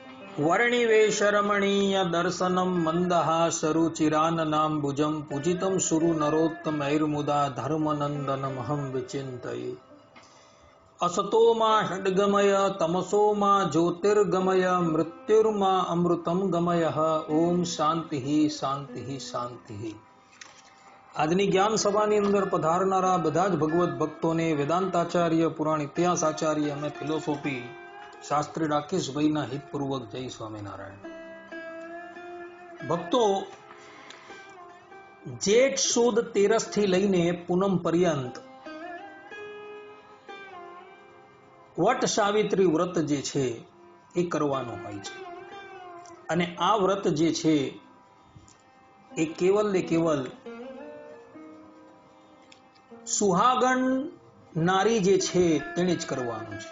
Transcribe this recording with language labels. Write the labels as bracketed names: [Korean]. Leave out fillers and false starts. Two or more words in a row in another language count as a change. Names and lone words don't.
[Sanskrit] वर्णिवेशरमणीय दर्शनम मंदहासरुचिराननाम्बुजं पूजितं सुरु नरोत्तमैर्मुदा धर्मनन्दनमहं विचिन्तये। असतो मा षड्गमय तमसो मा ज्योतिर्गमय मृत्युर्मा अमृतं गमय। ओम शांति शांति शांति। [Gujarati] આજની જ્ઞાન સભાની અંદર પધારનારા બધા જ ભગવત ભક્તોને વેદાંતાચાર્ય, પુરાણ ઇતિહાસ આચાર્ય અને ફિલોસોફી શાસ્ત્રી રાકેશભાઈના હિતપૂર્વક જય સ્વામિનારાયણ। ભક્તો, જેઠ સુદ 13 થી લઈને પૂનમ પર્યંત વટ સાવિત્રી વ્રત જે છે એ કરવાનું હોય છે અને આ વ્રત જે છે એ કેવલ ને કેવલ સુહાગણ નારી જે છે તેને જ કરવાનું છે।